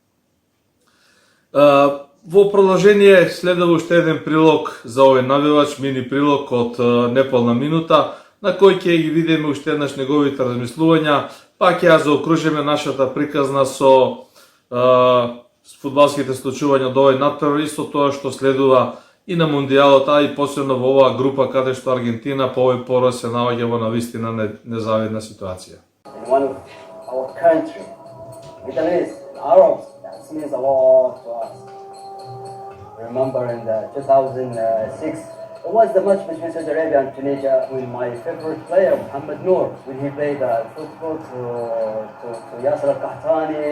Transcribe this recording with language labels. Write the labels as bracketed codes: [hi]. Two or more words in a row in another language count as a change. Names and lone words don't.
[mk] Во продолжение следува уште еден прилог за овој навивач, мини прилог од неполна минута, на кој ќе ги видиме уште еднаш неговите размислувања, па ќе ја заокружиме нашата приказна со фудбалските случувања од овој надпревар и со тоа што следува и на мундијалот, а и посебно во оваа група каде што Аргентина по овој пораз се наоѓа во навистина незавидна ситуација. [en] In one of our country, Middle East, Arabs, that means a lot to us. Remember in the 2006, it was the match between Saudi Arabia and Tunisia with my favorite player, Mohamed Noor, when he played football to Yasser Al-Qahtani.